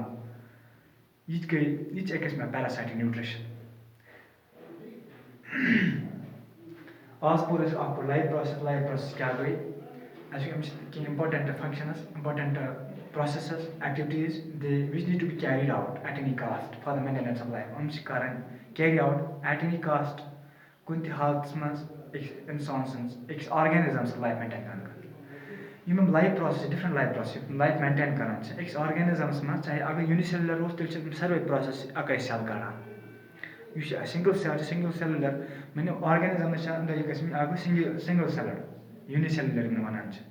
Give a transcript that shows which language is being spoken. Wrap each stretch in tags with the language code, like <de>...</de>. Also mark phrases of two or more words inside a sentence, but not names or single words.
<ks>یہِ چھِ أکِس مےٚ</ks> <en>parasitic nutrition.</en> <ks>آز پوٚر اَسہِ اکھ</ks> <en>life process. life process</en> <ks>کیٛاہ گٔے اَسہِ أمِس کینٛہہ</ks> <en>important functions important processes activities which need to be carried out at any cost for the maintenance of life.</en> <ks>یِم چھِ کرٕنۍ</ks> <en>carry out at any cost</en> <ks>کُنہِ تہِ حالتس منٛز أکِس اِنسان سٕنٛز أکِس آرگینزم سٕنٛز</ks> <en>life maintain</en> <ks>کرنہٕ خٲطرٕ. یِم</ks> <en>life process different life process life maintain</en> <ks>کران چھِ أکِس آرگینزمس منٛز چاہے اگر یوٗنِسیلولر اوس تیٚلہِ چھِ ساروے پروسیس اَکٲے سیل کڑان. یُس یہِ</ks> <en>single cell</en> <ks>چھِ</ks> <en>single cellular</en> <ks>مٲنِو آرگینزمس چھِ اَنٛدر یہِ گژھِ اکھ گوٚو</ks> <en>single celler unicellular</en> <ks>یِم وَنان چھِ.</ks>